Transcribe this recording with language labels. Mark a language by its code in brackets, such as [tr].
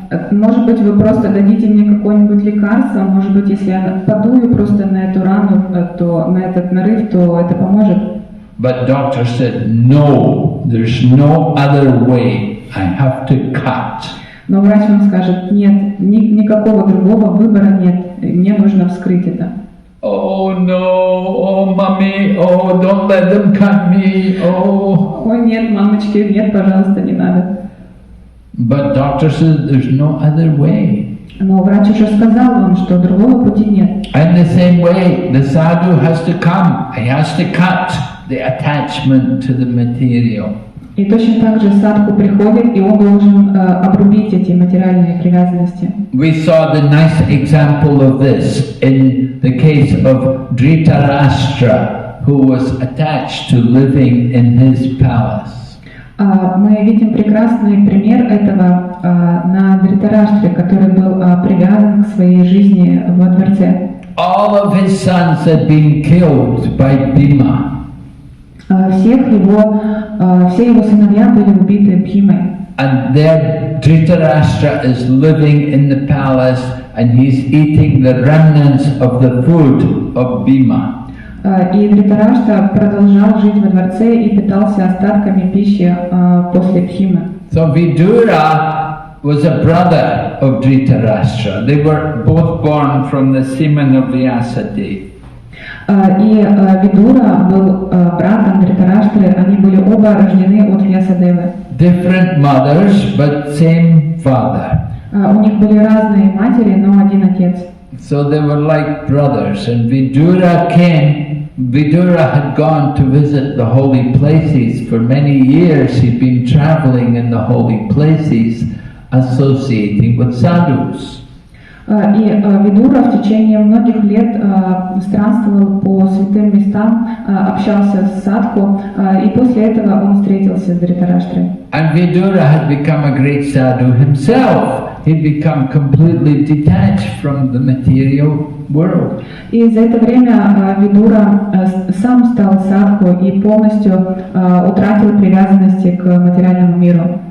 [ru] Может быть, вы просто дадите мне какое-нибудь лекарство, может быть, если я подую просто на эту рану, то на этот нарыв, то это поможет. [en] But doctor said, no, there's no other way. I have to cut. [ru] Но врач вам скажет, нет, никакого другого выбора нет, мне нужно вскрыть это. [en] Oh no, oh mommy, oh don't let them cut me, oh. [ru] Ой, нет, мамочки, нет, пожалуйста, не надо. [en] But doctor says there's no other way. [ru] Но врач уже сказал вам, что другого пути нет. [en] And the same way, the sadhu has to come. He has to cut the attachment to the material. [ru] И точно так же садху приходит, и он должен обрубить эти материальные привязанности. [en] We saw the nice example of this in the case of Dhritarashtra, who was attached to living in his palace. [ru] Мы видим прекрасный пример этого на Дритараштре, который был привязан к своей жизни во дворце. [en] All of his sons had been killed by Bhima. [ru] Все его сыновья были убиты Бхимой. [en] And there Dhritarashtra is living in the palace and he's eating the remnants of the food of Bhima. [ru] И Дритараштра продолжал жить во дворце и питался остатками пищи после Бхимы. [en] So Vidura was a brother of Dhritarashtra. They were both born from the semen of Vyasadeva. [ru] И Видура был братом Дритараштры, они были оба рождены от Вьясадевы. [en] Different mothers, but same father. [ru] У них были разные матери, но один отец. [en] So they were like brothers. And Vidura had gone to visit the holy places. For many years he'd been traveling in the holy places, associating with sadhus. [ru] И Видура в течение многих лет странствовал по святым местам, общался с садху, и после этого он встретился с Дритараштрой. [en] And Vidura had become a great sadhu himself. He'd become completely detached from the material world. [ru] И за это время Видура сам стал садху и полностью утратил привязанности к материальному миру.